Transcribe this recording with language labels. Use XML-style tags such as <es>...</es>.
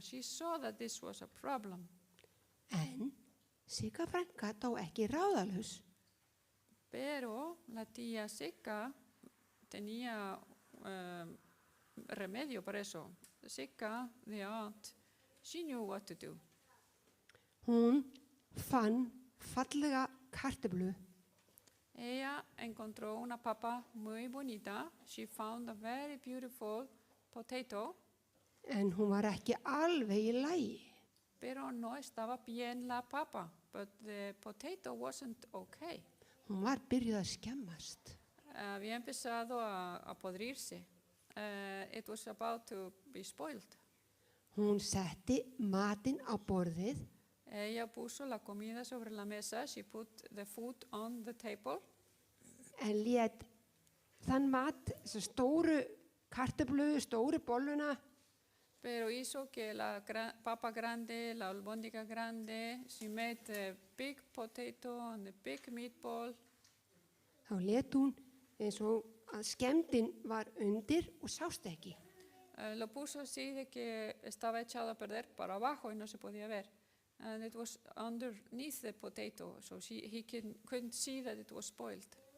<en>She saw that this was a problem.</en> <is>En Sigga frænka dó ekki ráðalaus.</is> <es>Pero la tía Sigga tenía remedio para eso.</es> <en>Sigga, the aunt, she knew what to do.</en> <is>Hún fann fallega kartöflu.</is> <es>Ella encontró una papa muy bonita.</es> <en>She found a very beautiful potato.</en> <is>En hún var ekki alveg í lagi.</is> <es>Pero no estaba bien la papa,</es> <en>but the potato wasn't okay.</en> <is>Hún var byrjuð að skemmast.</is> <es>Había empezado a podrirse.</es> <en>It was about to be spoiled.</en> <is>Hún setti matinn á borðið.</is> <es>Ella puso la comida sobre la mesa.</es> <en>She put the food on the table.</en> <is>En lét þann mat, þessa stóru kartöflu, stóru bolluna,</is> <es>Pero hizo que la papa grande, la albóndiga grande,</es> <en>she made the big potato and the big meatball.</en> <is>þá lét hún eins og að skemmdin var undir og sást ekki.</is> <es>Lo puso así de que estaba echado a perder para abajo y no se podía ver.</es> <en>And it was underneath the potato, so he couldn't see that it was spoiled.</en>